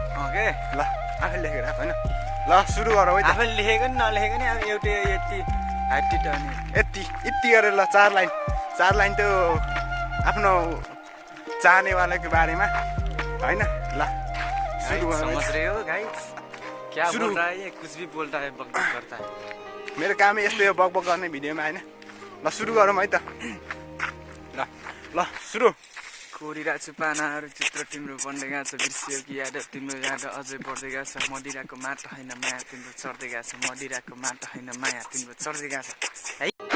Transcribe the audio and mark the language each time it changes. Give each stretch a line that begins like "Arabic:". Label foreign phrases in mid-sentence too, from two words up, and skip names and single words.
Nepali: ओके ल आफैले लेखेको ऱ्याप होइन ल सुरु गरौँ है त आफैले लेखेको नि नलेखेको नि अब एउटै यति यति गरेर ल 4 लाइन त्यो आफ्नो चाहनेवालाको बारेमा होइन ल सुरु गरौँ
Hindi: समझ रहे हो गाइस क्या बोल रहा है ये कुछ भी बोलता है बकबक करता है
Nepali: मेरो कामै यस्तो यो बकबक गर्ने भिडियोमा होइन ल सुरु गरौँ है त ल सुरु कोरिरहेको छु पानाहरू चित्र तिम्रो बन्दै गएको छ बिर्सियो कि याद तिम्रो याद अझै बढ्दै गएको छ मदिराको माटो होइन माया तिम्रो चढ्दै गएको छ मदिराको माटो होइन माया तिम्रो चढ्दै गएको छ है